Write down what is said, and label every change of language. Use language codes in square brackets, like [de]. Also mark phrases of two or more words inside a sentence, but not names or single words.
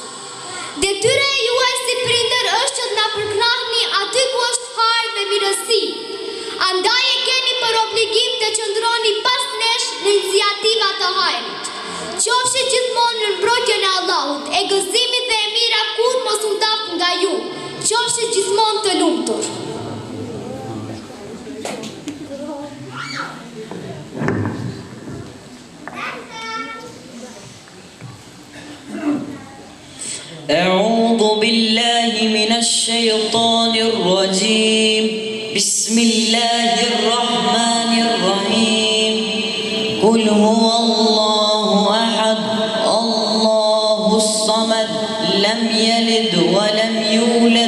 [sq] Detyra e juaj si prindër është që të na përknahni aty ku është harë dhe mirësi. Andaj e keni për obligim të qëndroni pas nesh në iniciativa të hajrit. Qofshi gjithmonë në mbrojtjen e Allahut, e gëzimit dhe e mira kur mos u ndaf nga ju. Qofshi gjithmonë të lumtur. [ar] أعوذ بالله من الشيطان الرجيم بسم الله الرحمن الرحيم قل هو الله أحد الله الصمد لم يلد ولم يولد